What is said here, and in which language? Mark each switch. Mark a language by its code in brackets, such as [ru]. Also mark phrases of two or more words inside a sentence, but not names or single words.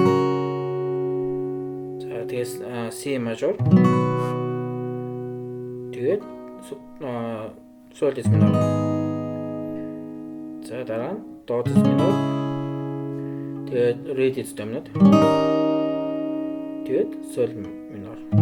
[mn] За тэгээ [en] c major. [mn] Тэгээд [ru] соль диез минор. [mn] За дараа нь [ru] до диез минор. [mn] Тэгээд [ru] ре диез доминант. [mn] Тэгээд [ru] соль минор.